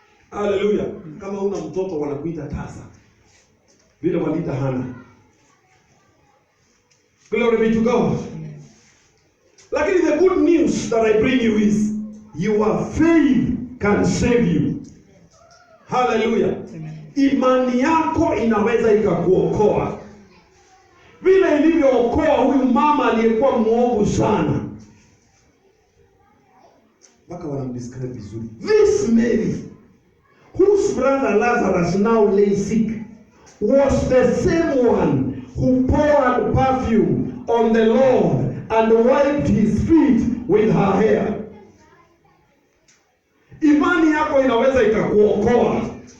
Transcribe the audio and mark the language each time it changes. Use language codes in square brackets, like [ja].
[sw] Hallelujah. Kama una mtoto wanakuita tasa. Vile waliita Hana. [en] Glory be to God. [sw] Lakini [en] the good news that I bring you is your faith can save you. Hallelujah. Amen. [sw] Imani yako inaweza ikakuokoa. Vile ilivyookoa huyu mama aliyekuwa muovu sana. Mpaka wanamdescribe vizuri. [en] This Mary, whose brother Lazarus now lay sick, was the same one who poured perfume on the Lord and wiped his feet with her hair. [sw] Imani yako inaweza ikakuokoa.